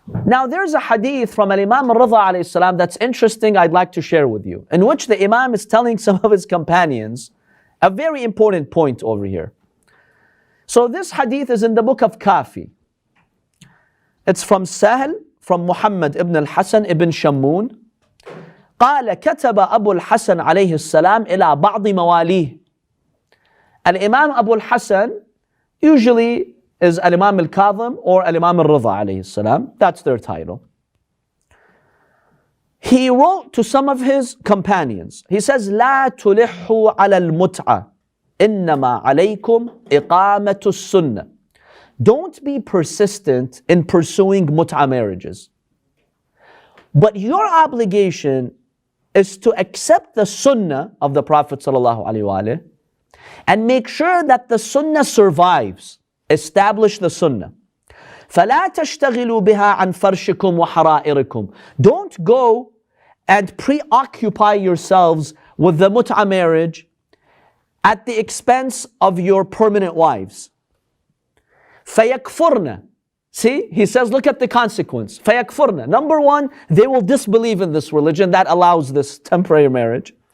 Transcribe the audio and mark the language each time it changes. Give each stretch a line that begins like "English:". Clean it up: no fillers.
English: Now, there's a hadith from Imam Reza alayhi salam that's interesting, I'd like to share with you, in which the Imam is telling some of his companions a very important point over here. So this hadith is in the book of Kafi. It's from Sahl, from Muhammad ibn al-Hasan ibn Shammun.
Arabic: قال كتب أبو الحسن عليه السلام إلى بعض مواليه.
English: Al-Imam Abu al-Hasan usually is Al-Imam al-Kadhim or Al-Imam al-Reza alayhi salam. That's their title. He wrote to some of his companions. He says,
Arabic: لا تلحوا على المتعة إنما عليكم إقامة السنة.
English: Don't be persistent in pursuing mut'ah marriages. But your obligation is to accept the sunnah of the Prophet sallallahu alaihi wasallam and make sure that the sunnah survives. Establish the sunnah.
Arabic: فَلَا تَشْتَغِلُوا بِهَا عَنْ فَرْشِكُمْ وَحَرَائِرِكُمْ.
English: Don't go and preoccupy yourselves with the Mut'ah marriage at the expense of your permanent wives.
Arabic: فَيَكْفُرْنَ.
English: See, he says, look at the consequence.
Arabic: فَيَكْفُرْنَ.
English: Number one, they will disbelieve in this religion that allows this temporary marriage.